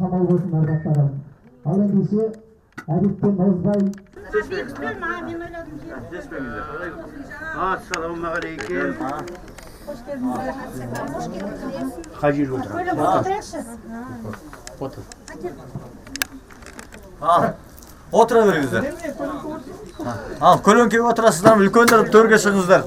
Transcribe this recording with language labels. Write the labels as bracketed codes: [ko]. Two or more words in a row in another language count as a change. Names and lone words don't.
[kk] болсын ардақты ағаларым. Ал ендеше әдеттен озбай Assalamualaikum. [tr] Hoş geldiniz. Hoş geldiniz. Hacı otur. Böyle oturayız. Otur. [kk] Отыра беріңіздер. Ал, көлеңкеге отырасыздар, үлкендер төрге шығыңыздар.